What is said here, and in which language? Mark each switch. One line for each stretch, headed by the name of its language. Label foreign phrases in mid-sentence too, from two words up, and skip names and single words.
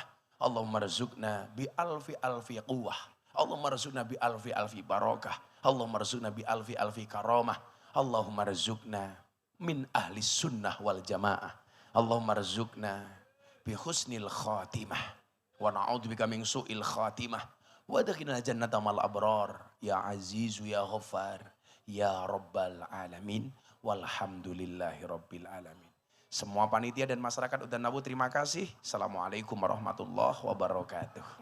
Arabic: اللهم ارزقنا بألف قوة. اللهم ارزقنا بألف بركة. اللهم ارزقنا بألف كرامة. اللهم ارزقنا من أهل السنة والجماعة. اللهم ارزقنا بحسن الخاتمة. ونعوذ بك من سوء الخاتمة. وأدخلنا الجنة مع الأبرار. يا عزيز يا غفار. يا رب العالمين. والحمد لله رب العالمين.
Indonesian: Semua panitia dan masyarakat Udan Nabu terima kasih.
Arabic: السلام عليكم ورحمة الله وبركاته.